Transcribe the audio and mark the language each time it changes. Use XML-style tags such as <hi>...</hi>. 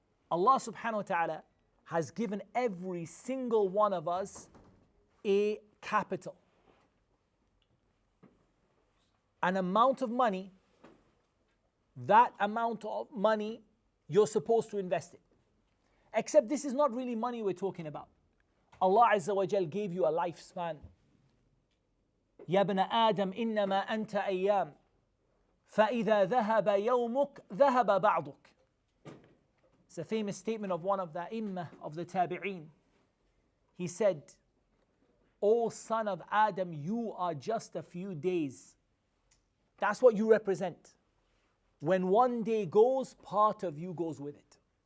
<en>Allah subhanahu wa ta'ala has given every single one of us a capital. An amount of money, that amount of money you're supposed to invest it. Except this is not really money we're talking about. Allah Azza wa Jal gave you a lifespan.</en> <ar>يا ابن آدم إنما أنت أيام فإذا ذهب يومك ذهب بعضك.</ar> <en>It's a famous statement of one of the Imam of the Tabi'een. He said, O son of Adam, you are just a few days. That's what you represent. When one day goes, part of you goes with it.</en>